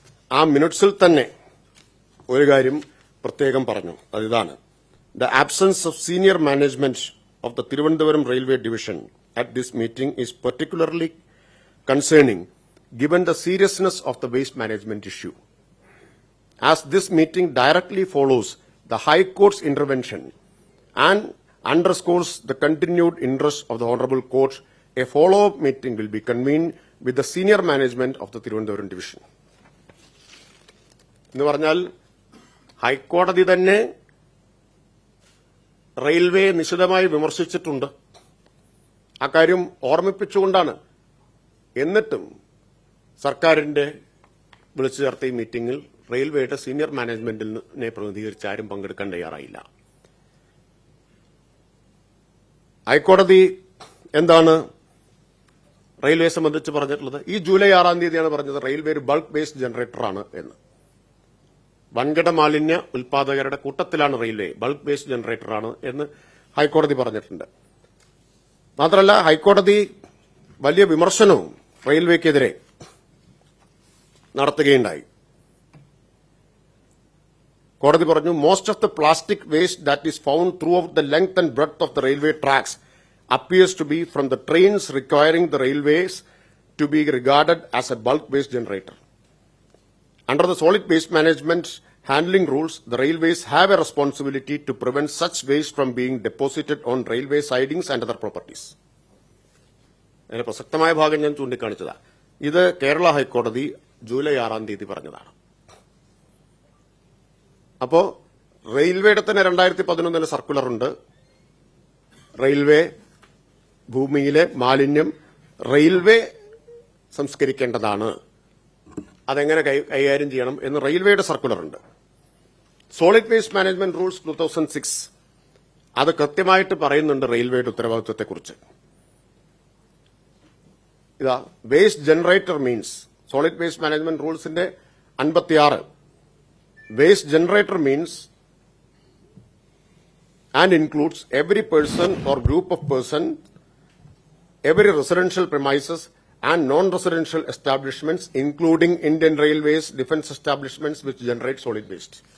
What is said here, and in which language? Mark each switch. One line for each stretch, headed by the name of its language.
Malayalam: ആ മിനിറ്റ്സിൽ തന്നെ ഒരു കാര്യം പ്രത്യേകം പറഞ്ഞു. അതിതാണ്:
English: The absence of senior management of the Thiruvananthapuram railway division at this meeting is particularly concerning given the seriousness of the waste management issue. as this meeting directly follows the High Court's intervention and underscores the continued interest of the Honorable Court, a follow-up meeting will be convened with the senior management of the Tirunelveli Division.
Malayalam: എന്ന് പറഞ്ഞാൽ ഹൈക്കോടതി തന്നെ railway നിശിതമായി വിമർശിച്ചിട്ടുണ്ട്. അക്കാര്യം ഓർമ്മിപ്പിച്ചുകൊണ്ടാണ് എന്നിട്ടും സർക്കാരിന്റെ വിളിച്ചു ചേർത്ത ഈ മീറ്റിംഗിൽ റെയിൽവേയുടെ സീനിയർ മാനേജ്മെന്റിനെ പ്രതിനിധീകരിച്ച് ആരും പങ്കെടുക്കാൻ തയ്യാറായില്ല. ഹൈക്കോടതി എന്താണ് റെയിൽവേ സംബന്ധിച്ച് പറഞ്ഞിട്ടുള്ളത്? ഈ ജൂലൈ 6 തീയതിയാണ് പറഞ്ഞത് റെയിൽവേ ഒരു ബൾക്ക് വേസ്റ്റ് ജനറേറ്ററാണ് എന്ന്. വൻകിട മാലിന്യ ഉൽപാദകരുടെ കൂട്ടത്തിലാണ് റെയിൽവേ, ബൾക്ക് വേസ്റ്റ് ജനറേറ്ററാണ് എന്ന് ഹൈക്കോടതി പറഞ്ഞിട്ടുണ്ട്. മാത്രമല്ല ഹൈക്കോടതി വലിയ വിമർശനവും റെയിൽവേക്കെതിരെ നടത്തുകയുണ്ടായി. കോടതി പറഞ്ഞു,
English: Most of the plastic waste that is found throughout the length and breadth of the railway tracks appears to be from the trains requiring the railways to be regarded as a bulk waste generator. Under the solid waste management handling rules, the railways have a responsibility to prevent such waste from being deposited on railway sidings and other properties.
Malayalam: അതിന്റെ പ്രസക്തമായ ഭാഗം ഞാൻ ചൂണ്ടിക്കാണിച്ചതാണ്. ഇത് കേരള ഹൈക്കോടതി July 6 തീയതി പറഞ്ഞതാണ്. അപ്പോ റെയിൽവേയുടെ തന്നെ 2011 സർക്കുലറുണ്ട്. റെയിൽവേ ഭൂമിയിലെ മാലിന്യം റെയിൽവേ സംസ്കരിക്കേണ്ടതാണ്, അതെങ്ങനെ കൈകാര്യം ചെയ്യണം എന്ന് റെയിൽവേയുടെ സർക്കുലറുണ്ട്. സോളിഡ് വേസ്റ്റ് മാനേജ്മെന്റ് റൂൾസ് 2006 അത് കൃത്യമായിട്ട് പറയുന്നുണ്ട് റെയിൽവേയുടെ ഉത്തരവാദിത്വത്തെക്കുറിച്ച്. ഇതാ
English: Waste generator means solid waste management റൂൾസിന്റെ 56 waste generator means and includes every person or group of persons, every residential premises and non-residential establishments, including Indian Railways, defence establishments which generate solid waste.